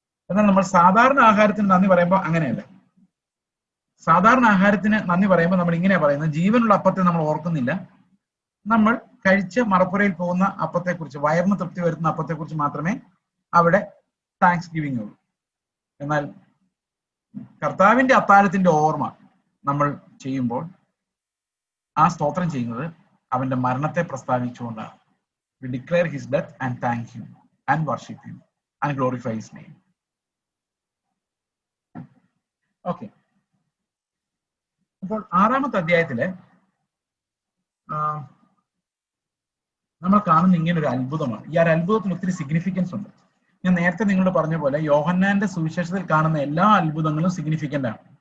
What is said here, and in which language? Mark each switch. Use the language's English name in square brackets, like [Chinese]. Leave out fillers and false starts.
[Malayalam] എന്നാൽ നമ്മൾ സാധാരണ ആഹാരത്തിന് നന്ദി പറയുമ്പോൾ അങ്ങനെയല്ല. സാധാരണ ആഹാരത്തിന് നന്ദി പറയുമ്പോൾ നമ്മൾ ഇങ്ങനെയാ പറയുന്നത്, ജീവനുള്ള അപ്പത്തെ നമ്മൾ ഓർക്കുന്നില്ല, നമ്മൾ കഴിച്ച് മറപ്പുരയിൽ പോകുന്ന അപ്പത്തെക്കുറിച്ച്, വയറിന് തൃപ്തി വരുത്തുന്ന അപ്പത്തെക്കുറിച്ച് മാത്രമേ അവിടെ താങ്ക്സ് ഗിവിംഗ് ഉള്ളൂ. എന്നാൽ കർത്താവിന്റെ അത്താഴത്തിന്റെ ഓർമ്മ നമ്മൾ ചെയ്യുമ്പോൾ ആ സ്തോത്രം ചെയ്യുന്നത് അവന്റെ മരണത്തെ പ്രസ്താവിച്ചുകൊണ്ടാണ്. [English] We declare his death and thank him and worship him and glorify his name. Okay. [Malayalam] അപ്പോൾ 6-ാമത്തെ അധ്യായത്തില് നമ്മൾ കാണുന്ന ഇങ്ങനെ ഒരു അത്ഭുതമാണ്. ഈ ഒരു അത്ഭുതത്തിന് ഒത്തിരി സിഗ്നിഫിക്കൻസ് ഉണ്ട്. ഞാൻ നേരത്തെ നിങ്ങളോട് പറഞ്ഞ പോലെ യോഹന്നാന്റെ സുവിശേഷത്തിൽ കാണുന്ന എല്ലാ അത്ഭുതങ്ങളും സിഗ്നിഫിക്കന്റ് ആണ്.